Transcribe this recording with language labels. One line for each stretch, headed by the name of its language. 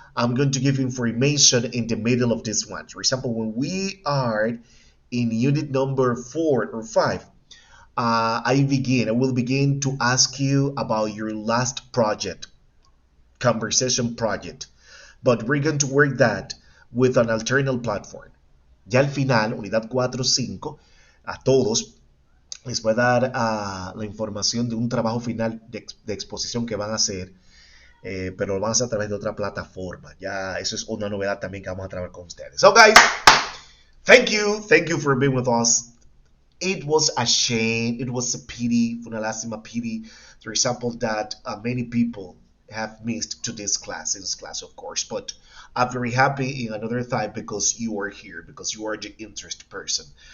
English: I'm going to give information in the middle of this one. For example, when we are in unit number 4 or 5, I will begin to ask you about your last project, conversation project. But we're going to work that with an alternate platform.
Spanish: Ya al final, unidad 4 o 5, a todos les voy a dar la información de un trabajo final de exposición que van a hacer, pero lo van a hacer a través de otra plataforma. Ya eso es una novedad también que vamos a trabajar con ustedes.
English: So guys, thank you for being with us. It was a shame, it was a pity,
Spanish: fue una lástima,
English: pity, for example, that many people have missed to this class, of course, but I'm very happy in another time because you are here, because you are the interest person.